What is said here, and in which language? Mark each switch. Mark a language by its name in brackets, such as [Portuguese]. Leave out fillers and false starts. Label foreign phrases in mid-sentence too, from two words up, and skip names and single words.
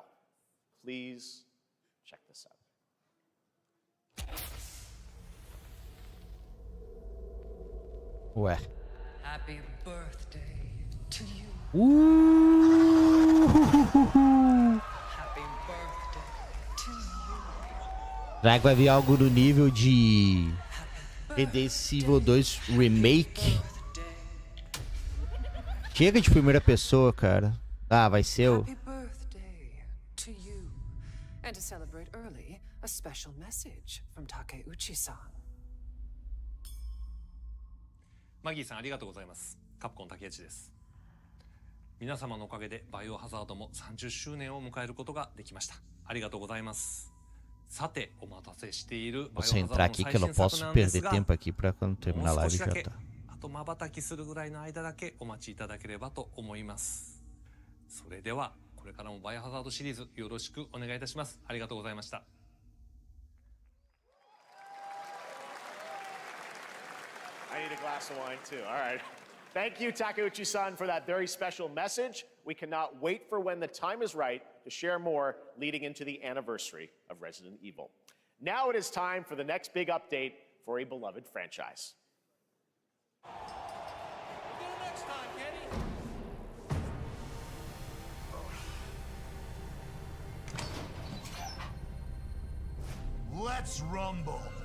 [English] Please check this out. [Portuguese] Ué. [English] Happy birthday to you. Happy birthday to you. [Portuguese] Será que vai vir algo do nível de Resident Evil 2 Remake? Chega de primeira pessoa, cara. Ah, vai ser o... [English] Happy birthday to you. And to celebrate early, a special message from Takeuchi-san. [Japanese] マギーさんありがとうございます。カプコン竹内です。皆様のおかげでバイオハザードも30周年を迎えることができました。ありがとうございます。さて、お待たせしているバイオハザ [Portuguese] Vou [Japanese] ード [Portuguese] entrar [Japanese] の [Portuguese] aqui [Japanese] 最 [Portuguese] que eu não [Japanese] 新作 [Portuguese] posso [Japanese] なんです [Portuguese] perder [Japanese] が、 [Portuguese] tempo aqui pra quando [Japanese] も [Portuguese] terminar a [Japanese] う少 [Portuguese] live [Japanese] しだ [Portuguese] já [Japanese] け [Portuguese] tá. [Japanese] あと瞬きするぐらいの間だけお待ちいただければと思います。それではこれからもバイオハザードシリーズよろしくお願いいたします。ありがとうございました。 [English] I need a glass of wine too. All right. Thank you, Takeuchi-san, for that very special message. We cannot wait for when the time is right to share more leading into the anniversary of Resident Evil. Now it is time for the next big update for a beloved franchise. Let's rumble.